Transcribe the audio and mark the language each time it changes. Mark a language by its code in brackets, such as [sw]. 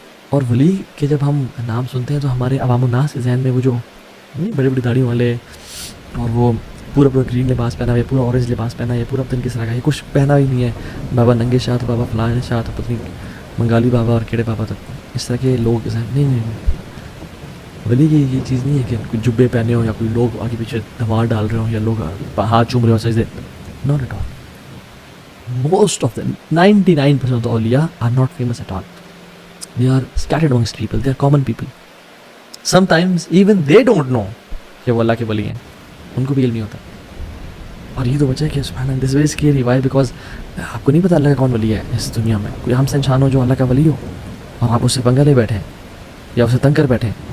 [ur] اور ولی کے جب ہم نام سنتے ہیں تو ہمارے عوام الناس کے ذہن میں وہ جو بڑی بڑی داڑھی والے اور وہ پورا گرین لباس پہنا ہوا ہے، پورا اورنج لباس پہنا ہے، پورا پتن کس طرح کا ہے، کچھ پہنا ہی نہیں ہے، بابا ننگے شاہ تو بابا فلاں شاہ تو پتنی منگالی بابا اور کیڑے بابا تک، اس طرح کے لوگ نہیں. ولی کی یہ چیز نہیں ہے کہ کوئی جبے پہنے ہوں یا کوئی لوگ آگے پیچھے دھمار ڈال رہے ہوں یا لوگ ہاتھ چوم رہے ہوں سجدے. [en] Not at all. Most of them 99% of the awliya are not famous at all. They are scattered amongst people. They are common people. Sometimes even they don't know [ur] کہ وہ اللہ کے ولی ہیں، ان کو بھی علم نہیں ہوتا. اور یہ تو وجہ ہے کہ سبحان اللہ، [en] this is very scary. Why? [ur] Because آپ کو نہیں پتا اللہ کا کون ولی ہے اس دنیا میں. کوئی ہم سے انسان ہو جو اللہ کا ولی ہو اور آپ اس سے پنگا لے بیٹھیں یا اسے تنگ کر بیٹھیں.